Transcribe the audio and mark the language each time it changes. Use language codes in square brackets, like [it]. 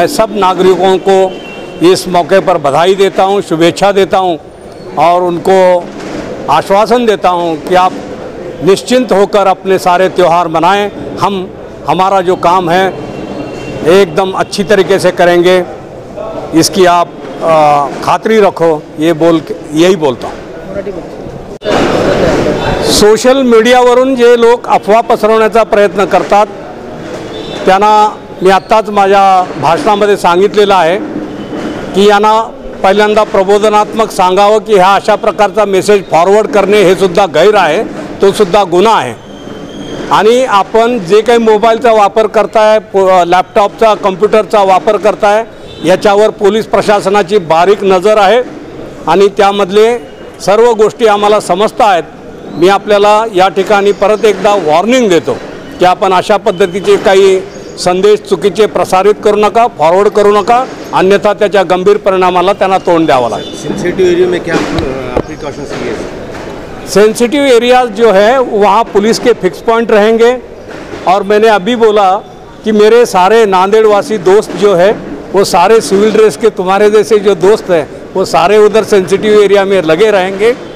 [hi] मैं सब नागरिकों को इस मौके पर बधाई देता हूं, शुभेच्छा देता हूं और उनको आश्वासन देता हूं कि आप निश्चिंत होकर अपने सारे त्यौहार मनाएं। हमारा जो काम है एकदम अच्छी तरीके से करेंगे, इसकी आप खातरी रखो, यही बोलता हूं। [mr] सोशल मीडियावरून जे लोक अफवा पसरवण्याचा प्रयत्न करतात त्यांना मी आत्ताच माझ्या भाषणामध्ये सांगितलेलं आहे की यांना पहिल्यांदा प्रबोधनात्मक सांगावं की ह्या अशा प्रकारचा मेसेज फॉरवर्ड करणे हे सुद्धा गैर आहे, तो सुद्धा गुन्हा आहे। आणि आपण जे काही मोबाईलचा वापर करताय, लॅपटॉपचा, कम्प्युटरचा वापर करताय, याच्यावर पोलीस प्रशासनाची बारीक नजर आहे आणि त्यामधले सर्व गोष्टी आम्हाला समजता आहेत। मी आपल्याला या ठिकाणी परत एकदा वॉर्निंग देतो की आपण अशा पद्धतीचे काही संदेश चुकीचे प्रसारित करू नका, फॉरवर्ड करू नका, अन्यथा त्याच्या गंभीर परिणामाला त्यांना तोंड द्यावं लागेल। [hi] सेंसिटिव एरिया में क्या प्रिकॉशंस लिए? सेंसिटिव एरियाज जो है वहाँ पुलिस के फिक्स पॉइंट रहेंगे और मैंने अभी बोला कि मेरे सारे नांदेड़वासी दोस्त जो है वो सारे सिविल ड्रेस के तुम्हारे जैसे जो दोस्त हैं वो सारे उधर सेंसिटिव एरिया में लगे रहेंगे।